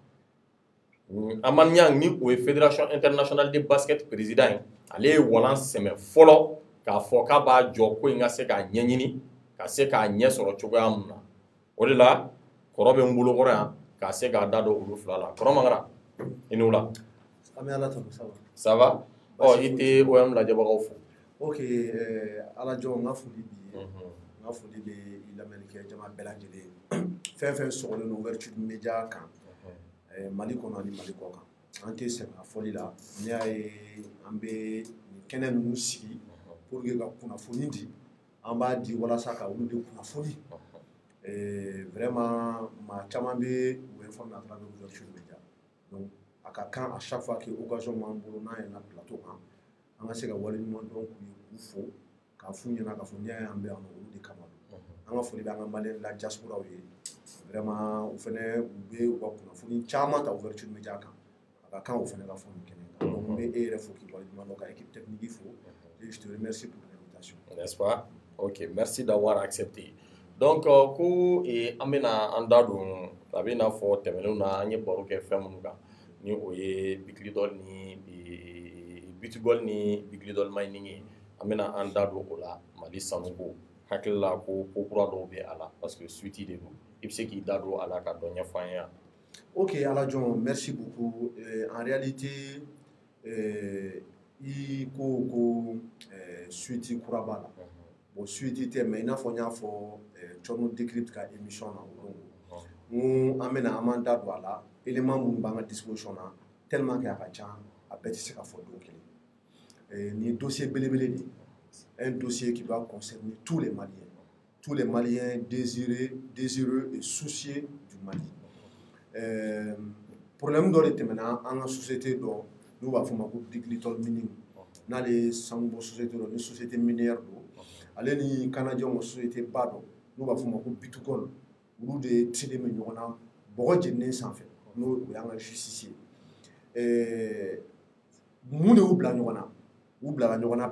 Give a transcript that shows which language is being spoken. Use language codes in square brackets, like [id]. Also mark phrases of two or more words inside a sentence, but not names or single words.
[bm] Amman Niang ni o ye [fr] fédération internationale de basket président [bm] ye ale ye walan sɛmɛ fɔlɔ k'a fɔ k'a b'a jɔ ko in ka se k'a ɲɛɲini ka se k'a ɲɛ sɔrɔ cogoya min na o de la kɔrɔ bɛ n bolo kɔrɔ yan k'a se k'a da don olu fila la kɔrɔ Mangara i ni wula an bɛ Ala tanu [fr] ça va ça va [bm] i tɛ OM lajɛbagaw fo ok Ala jɔn n ka foli b'i ye n ka foli bɛ i lamɛnnikɛ jama bɛɛ lajɛlen fɛn fɛn sɔgɔlen don [fr] ouverture média [bm] kan Mali kɔnɔ ani Mali kɔ kan an tɛ sɛgɛn a fɔli la n'i y'a ye an bɛ nin kɛnɛ ninnu sigi [fr] pour que [bm] ka kunnafoni di an b'a di walasa ka olu de kunnafoni vraiment maa caman bɛ u [fr] informer à travers ouverture média [bm] donc a ka kan [fr] à chaque fois que occasion [bm] m'an bolo n'an yɛlɛnna plateau kan an ka se ka waleɲuman dɔn k'u ye k'u fo k'a f'u ɲɛna k'a fɔ n'i y'a ye an bɛ yan nɔ olu de kama an ka foli bɛ an ka Malien la diaspora ye vraiment u fɛnɛ u bɛ u ka kunnafoni caman ta [fr] ouverture média [bm] kan a ka kan u fɛnɛ ka fɔ nin kɛnɛ kan donc n bɛ e yɛrɛ fo k'i waleɲuman dɔn ka [fr] équipe technique [bm] fo [fr] et je te remercie pour l'invitation. N'est-ce pas? Ok, merci d'avoir accepté. [bm] Donc ko an bɛna an da don a bɛ n'a fɔ tɛmɛnenw na an ye baro kɛ fɛn minnu kan ni o ye Big Little ni Bitgol ni Big Little Mining ye an bɛna an da don o la Mali sanuko hakili la ko kura dɔw bɛ a la [fr] parce que [bm] suite de don i bɛ se k'i da don a la ka dɔ ɲɛfɔ an ye yan. Ok Ala jɔn [fr] merci beaucoup en réalité [bm] i ko suite kura b'a la bon suite tɛ mais i n'a fɔ n y'a fɔ Thierno Décrypte ka émission na o don an bɛna an b'an da don a la élément minnu b'an ka disposition na [fr] tellement que [bm] a ka ca a bɛɛ tɛ se ka fɔ don kelen nin dossier belebele de [fr] un dossier qui doit concerner tous les Maliens désireux et soucieux du Mali [bm] problème dɔ de tɛmɛna an ka société dɔ n'u b'a fɔ ma ko Big Little Mining n'ale sanu bɔ société dɔ ni [fr] société minière [bm] don ale ni Canadiens ka société ba dɔ n'u b'a fɔ ma ko Bitgol olu de tilen bɛ ɲɔgɔn na bɔgɔ jeninen sanfɛ n'o y'an ka justice ye mun de y'u bila ɲɔgɔn na u bilala ɲɔgɔn na